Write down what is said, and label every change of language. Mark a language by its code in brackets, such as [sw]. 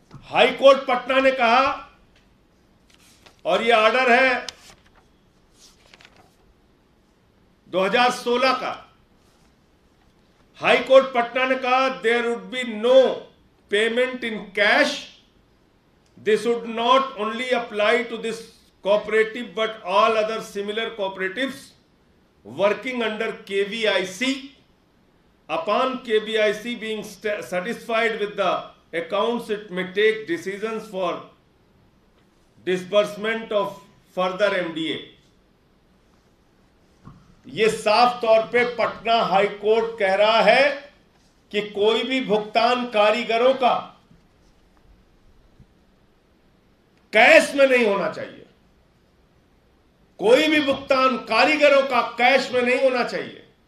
[hi] High court Patna ने कहा, और यह ऑर्डर है 2016 का। हाई कोर्ट पटना ने कहा, [en] There would be no payment in cash. This would not only apply to this cooperative but all other similar cooperatives working under KVIC. Upon KVIC being satisfied with the accounts, it may take decisions for disbursement of further MDA. [hi] ये साफ तौर पे Patna high court कह रहा है कि कोई भी भुगतान कारीगरों का कैश में नहीं होना चाहिए। कोई भी भुगतान कारीगरों का कैश में नहीं होना चाहिए।